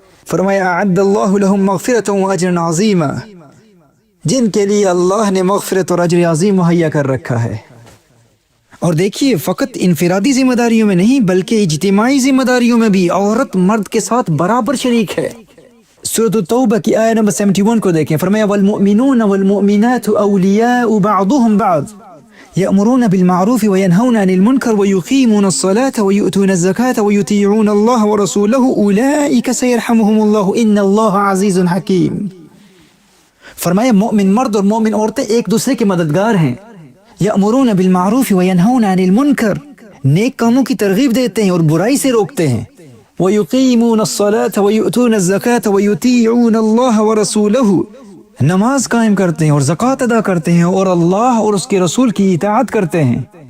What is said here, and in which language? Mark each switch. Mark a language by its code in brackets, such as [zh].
[ur] فرمایا [ar] اعد اللہ لہم مغفرۃ واجرا عظیما، [ur] جن کے لیے اللہ نے مغفرت اور اجر عظیم مہیا کر رکھا ہے. اور دیکھیے فقط انفرادی ذمہ داریوں میں نہیں بلکہ اجتماعی ذمہ داریوں میں بھی عورت مرد کے ساتھ برابر شریک ہے. سورۃ التوبہ کی آیت نمبر 71 کو دیکھیں. [ar] فرمایا والمؤمنون والمؤمنات اولیاء بعضهم بعض يأمرون بالمعروف وينهون عن المنكر ويقيمون الصلاة ويؤتون الزكاة ويطيعون الله ورسوله أولئك سيرحمهم الله إن الله عزيز حكيم. [ur] فرمایا مومن مرد اور مومن عورتیں ایک دوسرے کے مددگار ہیں. [ar] یأمرون بالمعروف وینہون عن المنکر، [ur] نیک کاموں کی ترغیب دیتے ہیں اور برائی سے روکتے ہیں. [ar] ویقیمون الصلاة ویؤتون الزکاة ویطیعون اللہ ورسولہ، [ur] نماز قائم کرتے ہیں اور زکوٰۃ ادا کرتے ہیں اور اللہ اور اس کے رسول کی اطاعت کرتے ہیں.